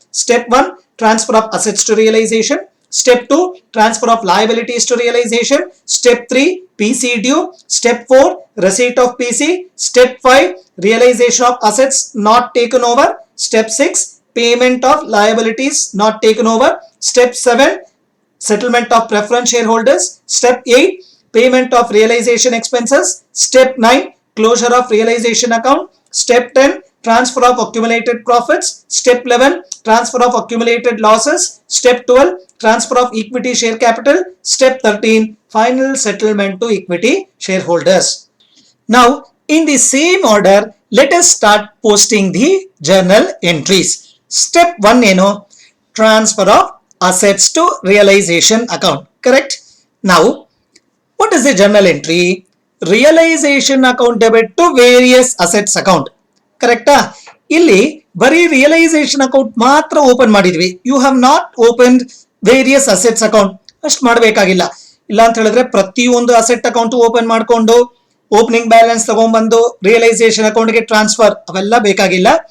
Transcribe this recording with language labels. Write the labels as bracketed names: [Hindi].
[English] Step 1, transfer of assets to realisation. Step 2, transfer of liabilities to realization. Step 3, PC due. Step 4, receipt of PC. Step 5, realization of assets not taken over. Step 6, payment of liabilities not taken over. Step 7, settlement of preference shareholders. Step 8, payment of realization expenses. Step 9, closure of realization account. Step 10, transfer of accumulated profits. Step 11, transfer of accumulated losses. Step 12, transfer of equity share capital. Step 13, final settlement to equity shareholders. Now, in the same order, let us start posting the journal entries. Step 1 ಏನು? Transfer of assets to realization account. Correct? Now, what is the journal entry? Realization account debit to various assets account. [Kannada] ಕರೆಕ್ಟಾ? ಇಲ್ಲಿ ಬರೀ realisation account ಮಾತ್ರ open ಮಾಡಿದ್ವಿ. [English] You have not open various assets account. [Kannada] ಅಷ್ಟು ಮಾಡಬೇಕಾಗಿಲ್ಲ. ಇಲ್ಲ ಅಂತ ಹೇಳಿದ್ರೆ ಪ್ರತಿಯೊಂದು ಅಸೆಟ್ ಅಕೌಂಟ್ ಓಪನ್ ಮಾಡ್ಕೊಂಡು ಓಪನಿಂಗ್ ಬ್ಯಾಲೆನ್ಸ್ ತಗೊಂಡ್ಬಂದು ರಿಯಲೈಸೇಷನ್ ಅಕೌಂಟ್ಗೆ ಟ್ರಾನ್ಸ್ಫರ್ ಅವೆಲ್ಲ ಬೇಕಾಗಿಲ್ಲ.